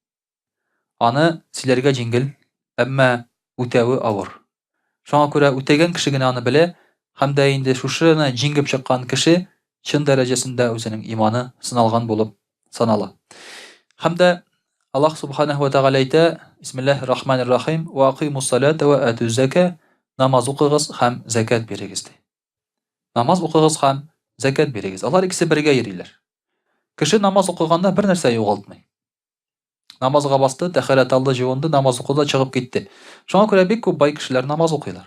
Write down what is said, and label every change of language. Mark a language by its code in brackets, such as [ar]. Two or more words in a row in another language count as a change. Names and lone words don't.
[tt] Аны сөйләргә җиңел, әмма үтәве авыр. Шуңа күрә үтәгән кеше генә аны белә, һәм дә инде шушыны җиңеп чыккан кеше чын дәрәҗәсендә үзенең иманы сыналган булып санала. Һәм дә Аллаһ [ar] سبحانه وتعالى [tt] әйтә, [ar] بسم الله الرحمن الرحيم وأقيموا الصلاة وآتوا الزكاة, [tt] намаз укыгыз һәм закат бирегез ди. Намаз укыгыз һәм закат бирегез. Алар икесе бергә йөриләр. Кеше намаз укыганда бер нәрсә югалтмый. Намазга басты, тәһарәт алды, җывынды, намаз укыды, чыгып китте. Шуңа күрә бик күп бай кешеләр намаз укыйлар.